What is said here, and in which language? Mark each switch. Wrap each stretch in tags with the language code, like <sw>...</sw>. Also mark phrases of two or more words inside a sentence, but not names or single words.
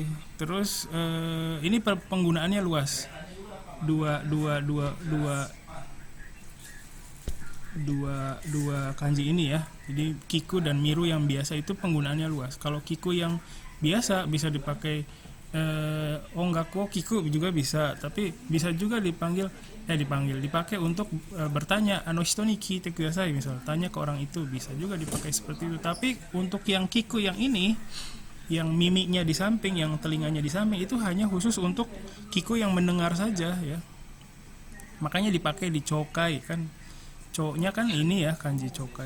<id>Terus ini penggunaannya luas, dua kanji ini ya. Jadi kiku dan miru yang biasa itu penggunaannya luas. Kalau kiku yang biasa bisa dipakai</id> <ja>音楽聞く</ja> <id>juga bisa, tapi bisa juga dipakai untuk bertanya,</id> <ja>人に聞いてください,</ja> <id>misal tanya ke orang itu, bisa juga dipakai seperti itu. Tapi untuk yang kiku yang ini, yang mimiknya di samping, yang telinganya di samping, itu hanya khusus untuk kiku yang mendengar saja ya. Makanya dipakai di chokai kan, cowoknya kan ini ya, kanji chokai.</id>